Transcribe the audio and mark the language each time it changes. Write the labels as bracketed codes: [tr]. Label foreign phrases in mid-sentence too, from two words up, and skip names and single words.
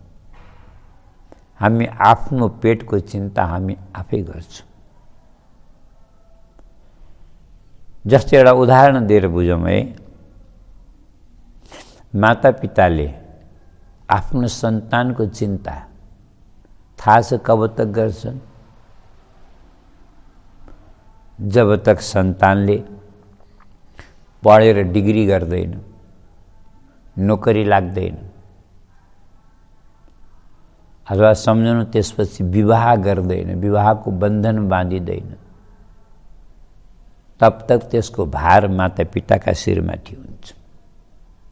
[ne] हामी आफ्नो पेटको चिन्ता हामी आफै गर्छौँ। जस्तै एउटा उदाहरण दिएर बुझौँ है, माता पिताले आफ्नो सन्तानको चिन्ता थाहा छ [hi] कब तक [ne] गर्छन्? [hi] जब तक [ne] सन्तानले पढेर डिग्री गर्दैन, नोकरी लाग्दैन, अथवा सम्झनु त्यसपछि विवाह गर्दैन, विवाहको बन्धन बाँधिदैन, [hi] तब तक [ne] त्यसको भार माता पिताका शिरमाथि हुन्छ।